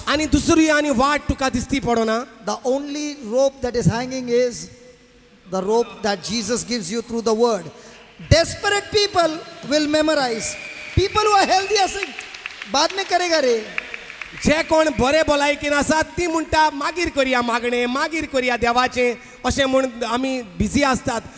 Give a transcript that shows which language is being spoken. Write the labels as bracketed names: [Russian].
[Goan Konkani] आनी दुसरी आनी वाट तुका दिसती पडना, [English] the only rope that is hanging is the rope that Jesus gives you through the word. Desperate people will memorize. People who are healthy [Hindi] असे बाद में करेगा रे. [Goan Konkani] जे कोण बरे भलायकेन आसात ती म्हणटा मागीर करया मागणें, मागीर करया देवाचें अशें म्हूण आमी बिजी आसतात.